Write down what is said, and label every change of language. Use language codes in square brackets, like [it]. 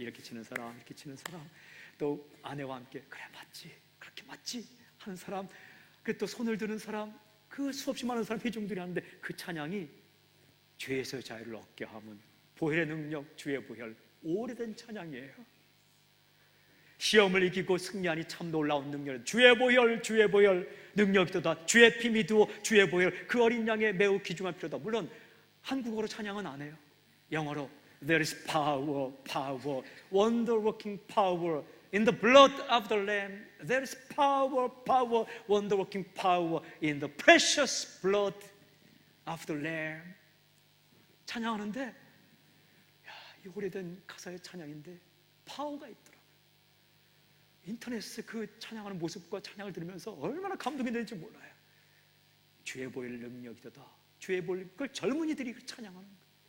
[ko] 이렇게 치는 사람, 이렇게 치는 사람, 또 아내와 함께 그래 맞지, 그렇게 맞지 하는 사람, 그 또 손을 드는 사람, 그 수없이 많은 사람 회중들이 하는데 그 찬양이 죄에서 자유를 얻게 함은 보혈의 능력 주의 보혈, 오래된 찬양이에요. 시험을 이기고 승리하니 참 놀라운 능력, 주의 보혈, 주의 보혈 능력이도다. 주의 피 믿으오, 주의 보혈 그 어린 양의 매우 귀중한 피로다. 물론 한국어로 찬양은 안 해요. 영어로 [en] There is power, power, wonder working power in the blood of the Lamb. There is power, power, wonder working power in the precious blood of the Lamb. [ko] 찬양하는데, 야, 이 오래된 가사의 찬양인데 파워가 있더라고요. 인터넷에 그 찬양하는 모습과 찬양을 들으면서 얼마나 감동이 되는지 몰라요. 주의 보혈 능력이도다. 주의 보혈, 그걸 젊은이들이 찬양하는 거예요.